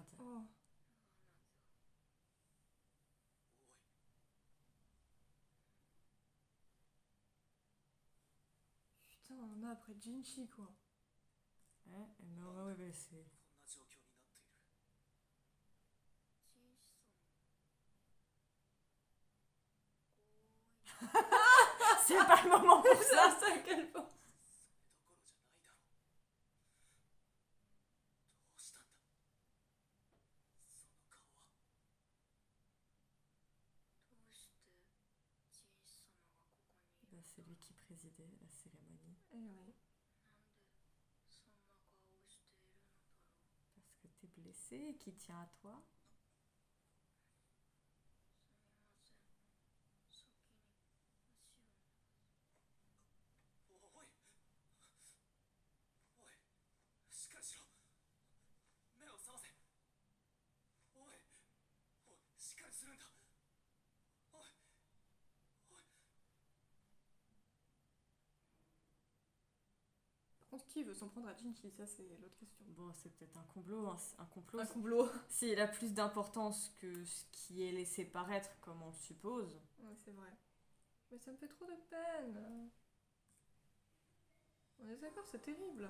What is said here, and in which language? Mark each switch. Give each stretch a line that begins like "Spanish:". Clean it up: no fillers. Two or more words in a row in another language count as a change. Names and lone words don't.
French: Oh. Putain, on en a après Jinchi quoi. Hein? Maoma est blessé.
Japanese: こんな状況になっている。小さな
French: C'est pas le moment pour ça. Ça, à quel point?
Japanese: それどころじゃないだろう。どうしたんだ。その顔は。どうしてじいさまがここにいる
French: Bah, c'est lui qui présidait la cérémonie. Eh oui.
Japanese: なんでそんな顔をしているのだろう
French: Parce que t'es blessé et qui tient à toi.
Japanese: すみません先に足をおい。おい。しっかりしろ。目を覚ませ。おい。おい。しっかりするんだ。おい。おい。
French: Par contre, qui veut s'en prendre à Jinchi? Ça, c'est l'autre question. Bon, c'est peut-être un complot. Hein. Un complot. Un complot. S'il a plus d'importance que ce qui est laissé paraître, comme on le suppose. Ouais, c'est vrai. Mais ça me fait trop de peine. On est d'accord, c'est terrible.